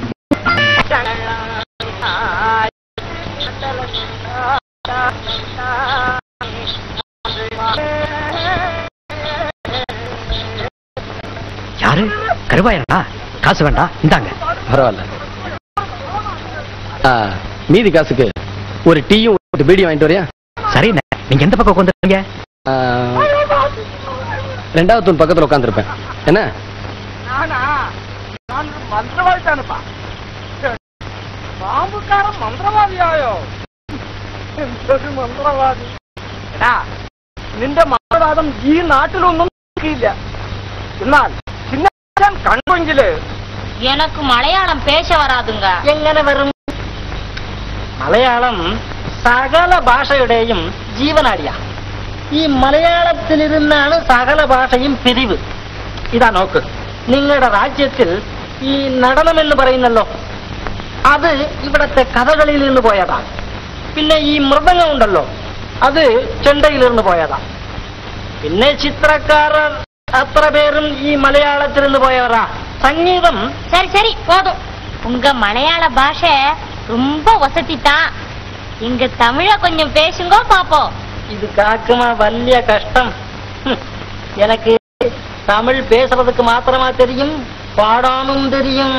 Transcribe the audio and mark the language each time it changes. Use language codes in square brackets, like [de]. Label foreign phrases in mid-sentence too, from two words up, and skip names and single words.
[ta] யாரு கருவாயனா? காசு வேண்டாம், இந்தாங்க. பரவாயில்ல. மீதி காசுக்கு ஒரு டீயும் ஒரு பீடியும் வாங்கிட்டு வரியா? சரி, நீங்க எந்த பக்கம் உட்காந்துருக்கீங்க? ரெண்டாவது தூண் பக்கத்துல உட்காந்துருப்பேன். என்ன [ml] മന്ത്രവാദി താനപ്പാ. പാമ്പുകാരൻ മന്ത്രവാദിയായോ? എന്തൊരു മന്ത്രവാദി! എടാ, നിന്റെ മന്ത്രവാദം ഈ നാട്ടിലൊന്നും ഇല്ല. എന്നാൽ ചിന്നൻ കണ്ടെങ്കില് [ta] எனக்கு மலையாளம் பேச வராதுங்க. [ml] എങ്ങനെ വരും? മലയാളം സകല ഭാഷയുടെയും ജീവനാടിയാ. ഈ മലയാളത്തിലിരുന്നാണ് സകല ഭാഷയും പിരിവ്. ഇതാ നോക്ക്, നിങ്ങളുടെ രാജ്യത്തിൽ ഈ നടനം എന്ന് പറയുന്നല്ലോ, അത് ഇവിടത്തെ കഥകളിൽ നിന്ന് പോയതാ. പിന്നെ ഈ മൃദംഗം ഉണ്ടല്ലോ, അത് ചെണ്ടയിൽ നിന്ന് പോയതാ. പിന്നെ ചിത്രക്കാരർ അത്ര പേരും ഈ മലയാളത്തിൽ നിന്ന് പോയവരാ. [ta] சங்கீதம் சரி சரி போதும். உங்க மலையாள பாஷை ரொம்ப வசதி தான். இங்க தமிழ கொஞ்சம் பேசுங்க பாப்போம். இது காக்குமா [ml] വലിയ കഷ്ടം. [ta] எனக்கு தமிழ் பேசுறதுக்கு மாத்திரமா தெரியும், பாடாமும் தெரியும்.